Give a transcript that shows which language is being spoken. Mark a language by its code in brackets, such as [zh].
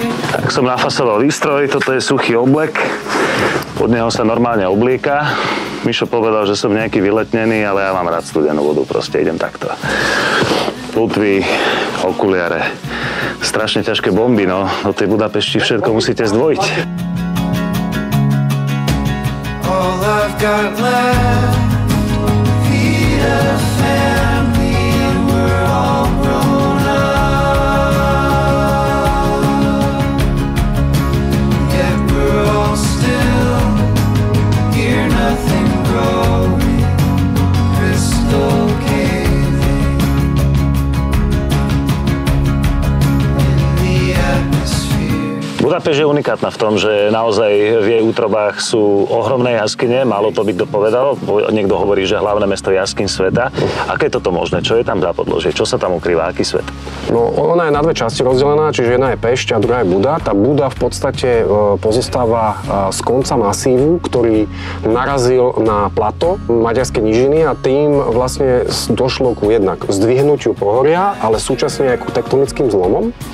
[sk] Tak som nafasoval výstroj, toto je suchý oblek, pod neho sa normálne oblieka. Mišo povedal, že som nejaký vyletnený, ale ja mám rád studenú vodu, proste idem takto. Plutvy, okuliare, strašne ťažké bomby, no, do tej Budapešti všetko musíte zdvojiť. [en] All I've got left, feed a family, and we're all grown up. Yet we're all still here, nothing growing, crystal caving in the atmosphere. [sk] Budapešť je unikátna v tom, že naozaj v jej útrobách sú ohromné jaskyne, málo to by kto povedal. Niekto hovorí, že hlavné mesto jaskyň sveta. Aké je toto možné? Čo je tam za podložie? Čo sa tam ukrýva? Aký svet? No, ona je na dve časti rozdelená, čiže jedna je Pešť a druhá je Buda. Tá Buda v podstate pozostáva z konca masívu, ktorý narazil na plato maďarskej nížiny a tým vlastne došlo ku jednak zdvihnutiu pohoria, ale súčasne aj ku tektonickým zlomom.